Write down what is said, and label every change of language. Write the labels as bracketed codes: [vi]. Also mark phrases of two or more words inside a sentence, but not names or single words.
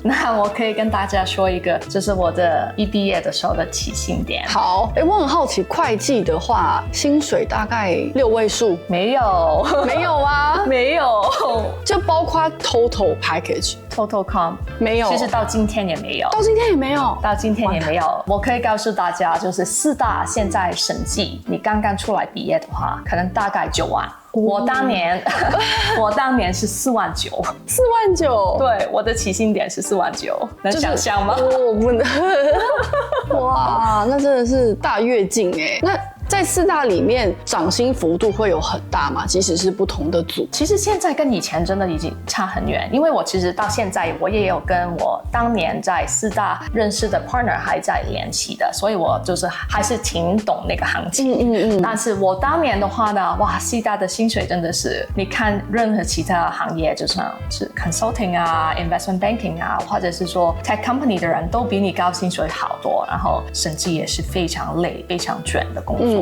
[zh] 那我可以跟大家說一個，就是我的一畢業的時候的起薪點。好，我很好奇，會計的話薪水大概6位數？沒有，沒有啊，沒有，就包括 [en] total package。 [zh] Total comp 沒有，其實到今天也沒有，到今天也沒有，到今天也沒有。我可以告訴大家，就是四大現在審計，你剛剛出來畢業的話，可能大概9萬。我當年是4萬9，4 萬9，對，我的起薪點是4萬9，能想象嗎？我不能。哇，那真的是大躍進哎，那。在4大裡面漲薪幅度會有很大嗎？即使是不同的組？其實現在跟以前真的已經差很遠，因為我其實到現在我也有跟我當年在4大認識的 partner 還在聯繫的，所以我就是還是挺懂那個行情。但是我當年的話呢，哇，4大的薪水真的是，你看任何其他行業，就像是 consulting 啊、 [en] investment banking [zh] 啊，或者是說 [en] tech company [zh] 的人都比你高薪水好多，然後審計也是非常累、非常捲的工作。